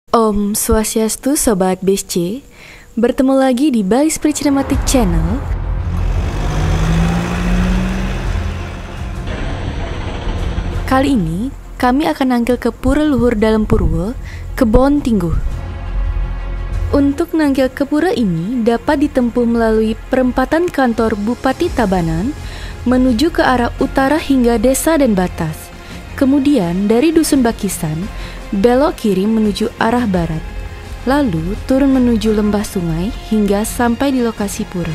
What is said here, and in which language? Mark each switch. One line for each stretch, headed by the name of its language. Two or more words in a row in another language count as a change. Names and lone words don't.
Balinese: Om Swastiastu
Indonesian: Sobat BSC, bertemu lagi di Bali Spirit Cinematic Channel. Kali ini kami akan nangkil ke Pura Luhur Dalam Purwo, Kebon Tingguh. Untuk nangkil ke pura ini dapat ditempuh melalui perempatan kantor Bupati Tabanan menuju ke arah utara hingga desa dan batas. Kemudian dari Dusun Bakisan belok kiri menuju arah barat, lalu turun menuju lembah sungai hingga sampai di lokasi pura.